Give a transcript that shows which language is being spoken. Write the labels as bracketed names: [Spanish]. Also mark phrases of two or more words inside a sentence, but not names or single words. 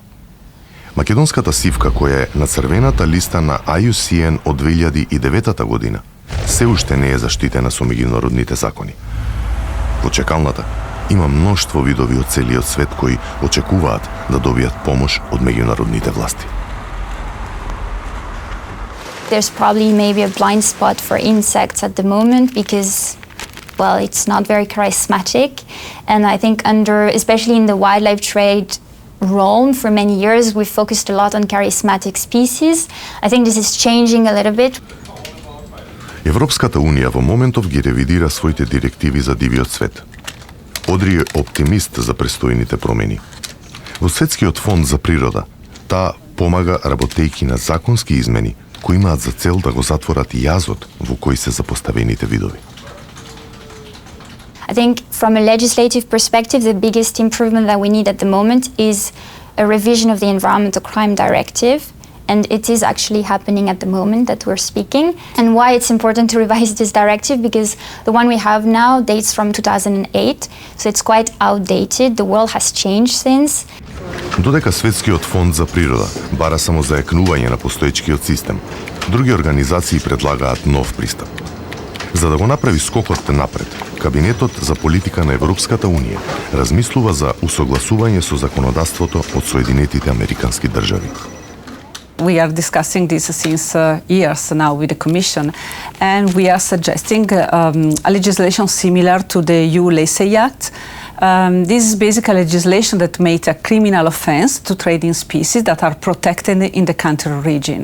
[Macedonian] Македонската сивка, која е на црвената листа на IUCN од 2009 година, се уште не е заштитена со меѓународните закони. Во чекалната има мноштво видови од целиот свет кои очекуваат да добијат помош од меѓународните власти. [English] There's probably maybe a blind spot for insects at the moment because, well, it's not very charismatic. And I think especially in the wildlife trade realm, for many years, we focused a lot on charismatic species. I think this is changing a little bit. [Macedonian] Европската Унија во моментов ги ревидира своите директиви за дивиот свет. Одри е оптимист за престојните промени. Во Светскиот фонд за природа, таа помага работејки на законски измени кои имаат за цел да го затворат јазот во кој се запоставените видови. [English] I think from a legislative perspective, the biggest improvement that we need at the moment is a revision of the Environmental Crime Directive. And it is actually happening at the moment that we're speaking. And why it's important to revise this directive, because the one we have now dates from 2008, so it's quite outdated. The world has changed since. [Macedonian] Додека Светскиот фонд за природа бара само зајакнување на постоечкиот систем, други организации предлагаат нов пристап. За да го направи скокот напред, Кабинетот за политика на Европската Унија размислува за усогласување со законодавството од Соединетите Американски држави. [English] We are discussing this since years now with the Commission, and we are suggesting a legislation similar to the EU Lacey Act. This is basically legislation that makes a criminal offence to trade in species that are protected in the country of origin.